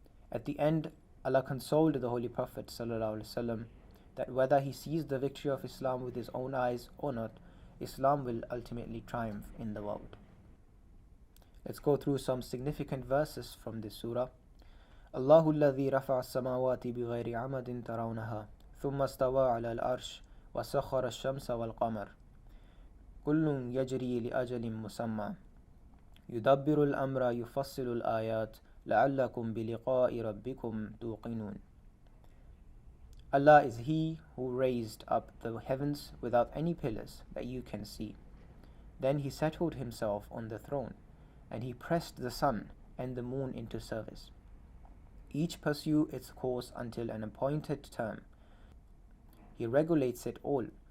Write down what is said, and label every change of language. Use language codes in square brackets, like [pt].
[en] At the end, Allah consoled the Holy Prophet ﷺ that whether he sees the victory of Islam with his own eyes or not, Islam will ultimately triumph in the world. Let's go through some significant verses from this surah. [ar] الله الذي رفع السماوات بغير عمد ترونها ثم استوى على العرش وسخر الشمس والقمر كل يجري لأجل مسمى يدبر الأمر يفصل الآيات لعلكم بلقاء ربكم توقنون. [en] Allah is He who raised up the heavens without any pillars that you can see. Then He settled Himself on the throne, and He pressed the sun and the moon into service. Each pursue its course until an appointed term. He regulates it all.